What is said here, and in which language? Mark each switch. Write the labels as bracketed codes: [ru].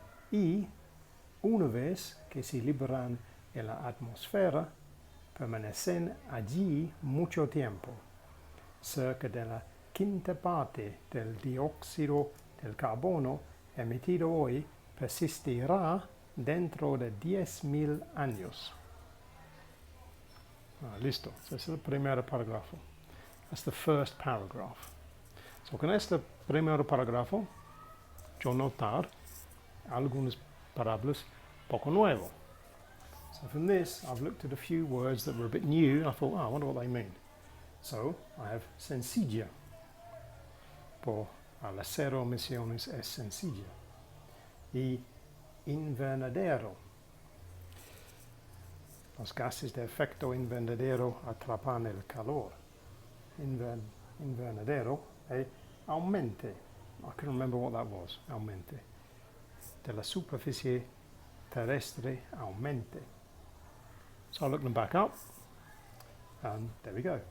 [es] Y una vez que se liberan en la atmósfera, permanecen allí mucho tiempo. Cerca de la quinta parte del dióxido del carbono emitido hoy persistirá dentro de 10.000 años. Listo, ese es el primer parágrafo. [en] That's the first paragraph. [es] Con este primer parágrafo, yo notar algunas palabras poco nuevas. [en] From this, I've looked at a few words that were a bit new, and I thought, I wonder what they mean. So, I have sencilla. [es] Por las cero emisiones es sencilla. Y invernadero. Los gases de efecto invernadero atrapan el calor. Invernadero aumente. [en] I can remember what that was. Aumente. [es] De la superficie terrestre aumente. [en] So I look them back up, and there we go.